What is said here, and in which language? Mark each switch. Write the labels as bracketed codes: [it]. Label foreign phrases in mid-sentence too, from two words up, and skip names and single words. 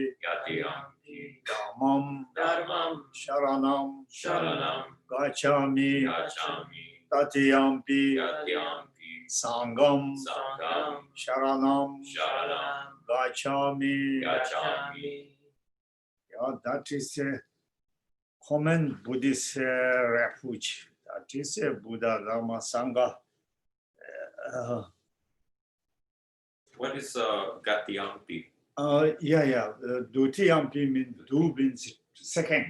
[pi] Gatiyampi, Dhammam, Dhammam, Sharanam, Sharanam, Gacchami, Gacchami, Tatiyampi, Gatiyampi, Sangam, Sangam, Sharanam, Sharanam, Gacchami. Gacchami. [en] Yeah, that is a common Buddhist refuge. That is a Buddha Dhamma Sangha. What is Gatiyampi? Dutiyampi means second.